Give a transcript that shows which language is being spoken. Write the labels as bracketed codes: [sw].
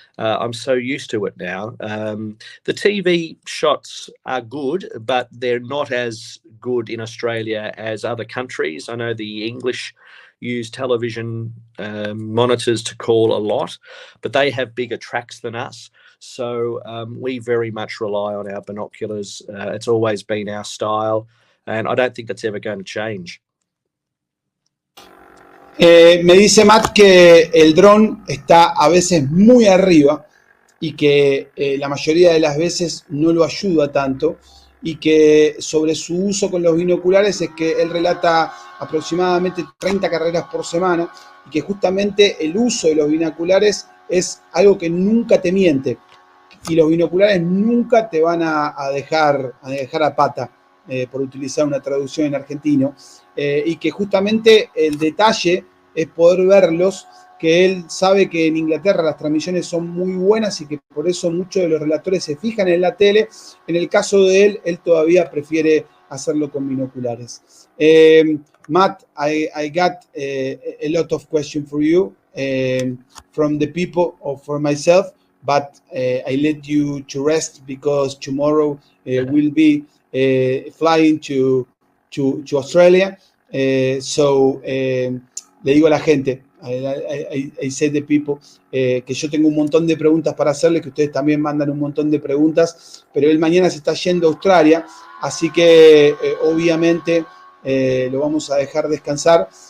[en] I'm so used to it now. The TV shots are good, but they're not as good in Australia as other countries. I know the English use television monitors to call a lot, but they have bigger tracks than us. So we very much rely on our binoculars. It's always been our style. And I don't think that's ever going to change. [es] Me dice Matt que el dron está a veces muy arriba y que la mayoría de las veces no lo ayuda tanto, y que sobre su uso con los binoculares es que él relata aproximadamente 30 carreras por semana, y que justamente el uso de los binoculares es algo que nunca te miente, y los binoculares nunca te van a dejar a pata. Por utilizar una traducción en argentino, y que justamente el detalle es poder verlos, que él sabe que en Inglaterra las transmisiones son muy buenas y que por eso muchos de los relatores se fijan en la tele. En el caso de él todavía prefiere hacerlo con binoculares. [en] Matt, I got a lot of questions for you from the people or for myself, but I let you to rest because tomorrow will be flying to Australia. [es] So le digo a la gente, [en] I say the people, [es] que yo tengo un montón de preguntas para hacerle, que ustedes también mandan un montón de preguntas, pero él mañana se está yendo a Australia, así que obviamente lo vamos a dejar descansar.